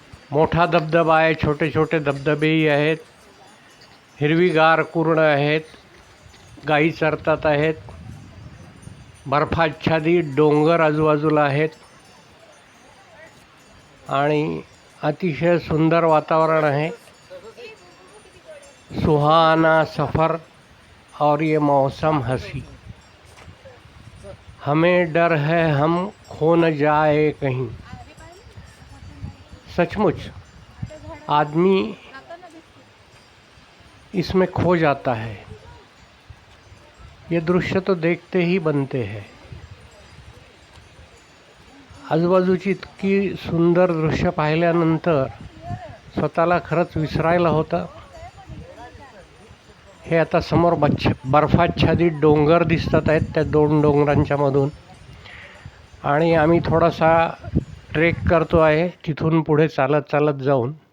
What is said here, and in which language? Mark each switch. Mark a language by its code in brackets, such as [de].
[mr] मोठा धबधबा आहे, छोटे छोटे धबधबेही आहेत. हिरवीगार कुरण आहेत, गायी चरतात आहेत. बर्फाच्छादित डोंगर आजूबाजूला आहेत आणि अतिशय सुंदर वातावरण आहे. [hi] सुहाना सफ़र और ये मौसम हसी. हमें डर है हम खो न जाए कहीं. सचमुच आदमी इसमें खो जाता है. ये दृश्य तो देखते ही बनते हैं. [mr] आजूबाजूची इतकी सुंदर दृश्य पाहिल्यानंतर स्वतःला खरंच विसरायला होतं. हे आता समोर बर्फाच्छादित डोंगर दिसतात आहेत त्या 2 डोंगरांच्या मधून, आणि आम्ही थोडासा ट्रेक करतो आहे तिथून पुढे चालत चालत जाऊन.